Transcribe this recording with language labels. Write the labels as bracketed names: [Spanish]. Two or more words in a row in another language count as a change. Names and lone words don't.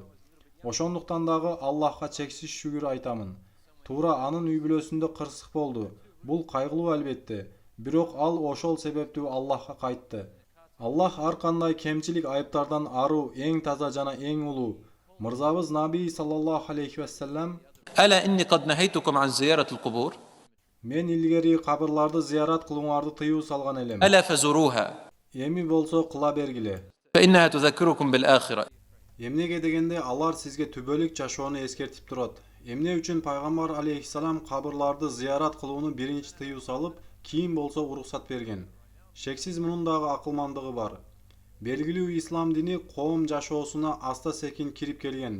[Kyrgyz] Ошондуктан дагы Аллахка чексиз шүгүр айтамын. Туура анын үй бүлөсүндө кырсык болду. Бул кайгылуу албетте, бирок ал ошол себептүү Аллахка кайтты. Аллах ар кандай кемчилик айыптардан аруу, эң таза жана эң улуу. Мырзабыз Наби [Arabic] صلى الله عليه وسلم: ألا إني قد نهيتكم عن زيارة القبور [Kyrgyz] "Мен илгери кабырларды зыярат кылууңарды тыюу салган элем. [Arabic] ألا فزوروها [Kyrgyz] Эми болсо кыла бергиле." [Arabic] فإنها تذكركم بالآخرة. [Kyrgyz] Эмнеге дегенде алар сизге түбөлүк жашоону эскертип турат. Эмне үчүн пайгамбар алейхиссалам кабырларды зыярат кылууну биринчи тыюу салып, кийин болсо уруксат берген. Шексиз мунун дагы акылмандыгы бар. Белгилүү ислам дини коом жашоосуна аста секин кирип келген.